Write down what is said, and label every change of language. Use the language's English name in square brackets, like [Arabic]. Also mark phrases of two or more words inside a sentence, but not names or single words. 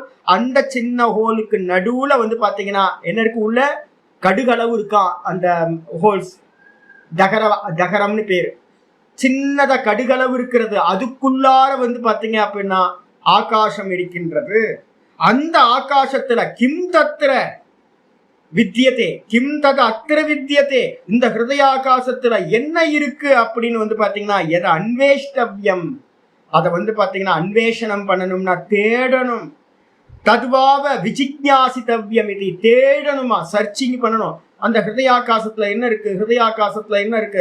[Tamil] அந்த சின்ன ஹோலுக்கு நடுவுல வந்து பாத்தீங்கன்னா என்ன இருக்கு? உள்ள கடுகளவு இருக்கா அந்த ஹோல்ஸ். தகரம்னு பேரு. சின்னதா கடுகளவு இருக்கிறது. அதுக்குள்ளார வந்து பாத்தீங்க அப்படின்னா ஆகாசம் இருக்கின்றது. அந்த ஆகாசத்துல [Sanskrit] किम् तत्र विद्यते किम् तत् अत्तिर विद्यते. [Tamil] இந்த ஹிருதயாகாசத்துல என்ன இருக்கு அப்படின்னு வந்து பாத்தீங்கன்னா எதை அன்வேஷ்டவ்யம், அதை வந்து பாத்தீங்கன்னா அன்வேஷனம் பண்ணணும்னா தேடணும். [Sanskrit] तद्वाव विजिज्ञासितव्यम्, [Tamil] இது தேடணுமா, சர்ச்சிங் பண்ணணும். அந்த ஹிருதயாகாசத்துல என்ன இருக்கு? ஹிருதயாகாசத்துல என்ன இருக்கு?